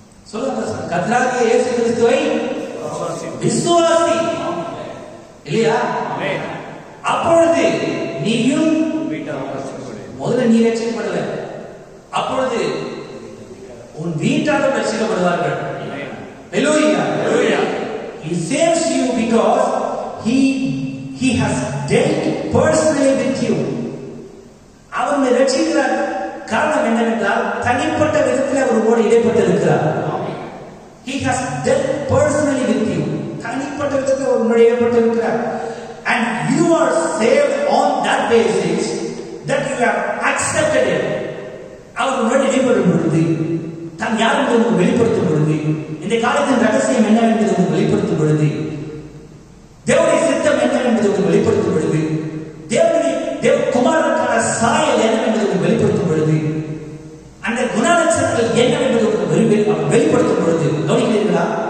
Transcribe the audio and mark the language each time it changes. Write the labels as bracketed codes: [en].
[ta] சொல்லுங்க, கர்த்தராகிய இயேசு கிறிஸ்துவை விசுவாசி இல்லையா? அப்பொழுது நீயும் முதல்ல நீ ரட்சிக்கப்படுவ, அப்பொழுது உன் வீட்டாரும் ரட்சிக்கப்படுவார்கள். [en] Hallelujah. He saves you because he has dealt personally with you. [ta] அவனை ரட்சிக்கிறார். காரணம் என்னவென்றால் தனிப்பட்ட விதத்தில் அவரோடு இடைப்பட்டு இருக்கிறார். [en] He has dealt personally with you. [ta] தனிப்பட்ட விதத்தில் அவரோடு இடைப்பட்டு இருக்கிறார். [en] And you are saved on that basis that you have accepted it. [ta] அவரோடு இடைப்படும் பொழுது தான் யார் என்பதை வெளிப்படுத்தும் பொழுது, இந்த காலத்தின் ரகசியம் என்ன என்பதை வெளிப்படுத்தும் பொழுது, தேவனுடைய சித்தம் என்ன என்பதை வெளிப்படுத்தும் பொழுது, தேவ குமாரனுக்கான சாயல் என்ன என்பதை வெளிப்படுத்தும் பொழுது, அந்த குணலட்சணங்கள் என்ன என்பதை வெளிப்படுத்தும் பொழுது, கவனிக்கிறீர்களா?